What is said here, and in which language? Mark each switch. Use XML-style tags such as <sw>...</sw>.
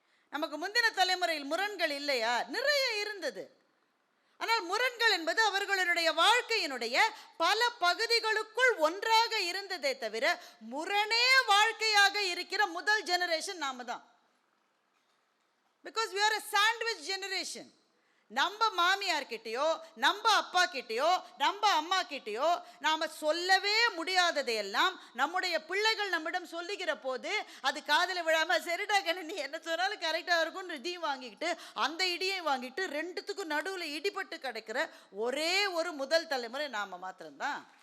<ta>நமக்கு முந்தின தலைமுறையில் முரண்கள் இல்லையா? நிறைய இருந்தது. ஆனால் முரண்கள் என்பது அவர்களுடைய வாழ்க்கையினுடைய பல பகுதிகளுக்குள் ஒன்றாக இருந்ததே தவிர முரணே வாழ்க்கையாக இருக்கிற முதல் ஜெனரேஷன் நாம தான்.</ta> <en>Because we are a sandwich generation.</en> <ta>நம்ம மாமியார்கிட்டையோ, நம்ம அப்பா கிட்டையோ, நம்ம அம்மா கிட்டையோ நாம் சொல்லவே முடியாததையெல்லாம் நம்முடைய பிள்ளைகள் நம்மிடம் சொல்லுகிற போது அது காதில் விழாமல், சரிடா கண்ணு நீ என்ன சொன்னாலும் கரெக்டாக இருக்கும்னு இடியும் வாங்கிக்கிட்டு அந்த இடியையும் வாங்கிட்டு ரெண்டுத்துக்கும் நடுவில் இடிபட்டு கிடைக்கிற ஒரே ஒரு முதல் தலைமுறை நாம் மாத்திரம்தான்.</ta>